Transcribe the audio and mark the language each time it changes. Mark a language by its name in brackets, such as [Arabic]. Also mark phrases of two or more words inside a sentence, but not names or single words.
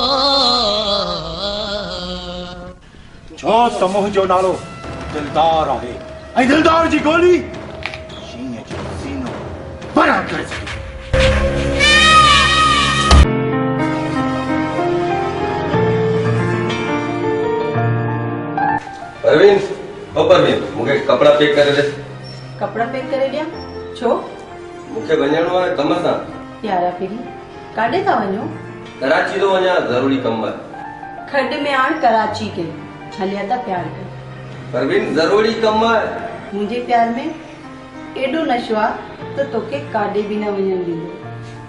[Sindhi] छो समूह जो नालो दिलदार आहे ऐं दिलदार जी गोली शींहं जो सीनो बड़ा करे सके। परवीन, ओ परवीन, मूंखे कपड़ा पैक करे दे। कपड़ा पैक करे दिया? छो? मूंखे वञणो आहे कम सां। यारा फिरी काॾे था वञो? कराची थो वञा, ज़रूरी कम आहे। खड में आण कराची के हलिया था प्यार कर। परवीन, ज़रूरी कम आहे। मुंहिंजे प्यार में एॾो नशो आहे त तोखे काॾे बि न वञण ॾींदो।